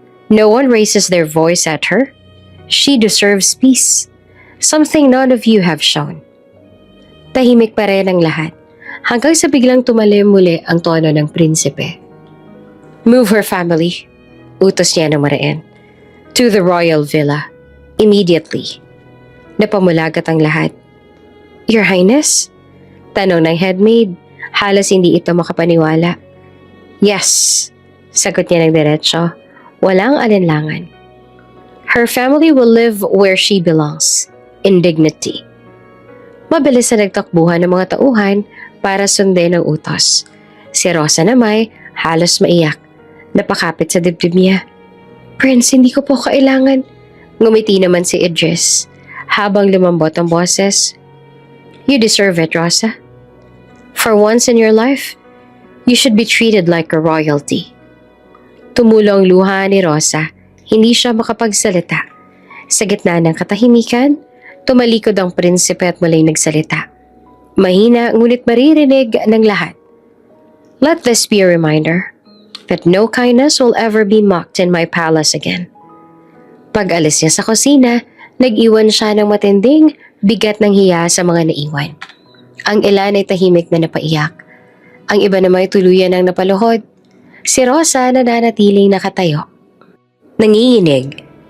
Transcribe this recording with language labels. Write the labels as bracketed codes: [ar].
[en] No one raises their voice at her. She deserves peace. Something none of you have shown. [tl] Tahimik pa rin ang lahat, hanggang sa biglang tumalim muli ang tono ng prinsipe. [en] Move her family, [tl] utos niya ng mariin, [en] to the royal villa, immediately. [tl] Napamulagat ang lahat. [en] Your Highness? [tl] Tanong ng headmaid, halos hindi ito makapaniwala. [en] Yes, [tl] sagot niya ng diretsyo, walang alinlangan. [en] Her family will live where she belongs, in dignity. [tl] Mabilis na nagtakbuhan ng mga tauhan para sundin ang utos. Si Rosa namay halos maiyak. Napakapit sa dibdib niya. Prince, hindi ko po kailangan. Ngumiti naman si Idris habang lumambot ang boses. [en] You deserve it, Rosa. For once in your life, you should be treated like a royalty. [tl] Tumulo ang luha ni Rosa. Hindi siya makapagsalita. Sa gitna ng katahimikan, tumalikod ang prinsipe at muling nagsalita. Mahina ngunit maririnig ng lahat. [en] Let this be a reminder that no kindness will ever be mocked in my palace again. [tl] Pag-alis niya sa kusina, nag-iwan siya ng matinding bigat ng hiya sa mga naiwan. Ang ilan ay tahimik na napaiyak. Ang iba naman ay tuluyan ng napaluhod. Si Rosa nananatiling nakatayo. Nanginginig.